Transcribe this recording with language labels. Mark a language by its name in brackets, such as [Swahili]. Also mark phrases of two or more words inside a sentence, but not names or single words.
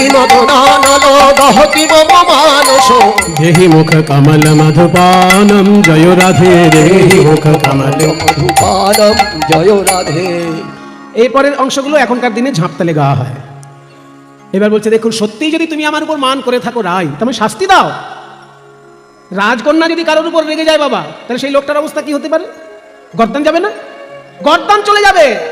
[Sanskrit] दहति मम मानस देहि मुख कमल मधुपानं जय राधे देहि मुख कमल मधुपानम् जय राधे। [Bangla] এই পরের অংশগুলো এখনকার দিনে ঝাঁপতালে গাওয়া হয়। এবার বলছে দেখুন সত্যিই যদি তুমি আমার উপর মান করে থাকো রাই তুমি শাস্তি দাও। রাজকন্যা যদি কারোর উপর রেগে যায় বাবা তাহলে সেই লোকটার অবস্থা কি হতে পারে? গর্দান যাবে না? গর্দান চলে যাবে।